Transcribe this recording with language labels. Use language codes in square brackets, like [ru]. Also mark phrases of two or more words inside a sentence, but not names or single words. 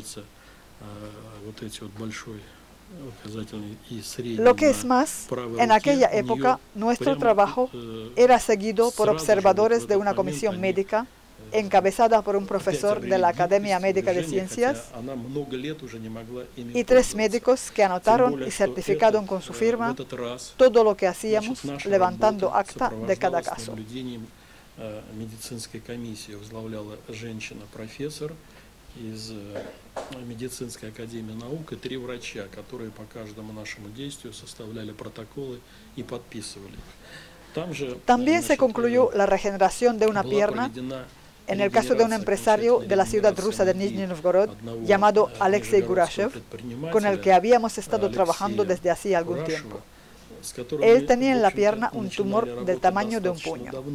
[es] Lo que es más, en aquella época nuestro trabajo era seguido por observadores de una comisión médica encabezada por un profesor de la Academia Médica de Ciencias y 3 médicos que anotaron y certificaron con su firma todo lo que hacíamos, levantando acta de cada caso. [ru] Из медицинской академии наук и 3 врача, которые по каждому нашему действию составляли протоколы и подписывали их. [es] También se concluyó la regeneración de una pierna en el caso de un empresario de la ciudad rusa de Nizhny Novgorod llamado Alexei Gurashev, con el que habíamos estado trabajando desde hacía algún tiempo. Él tenía en la pierna un tumor del tamaño de un puño.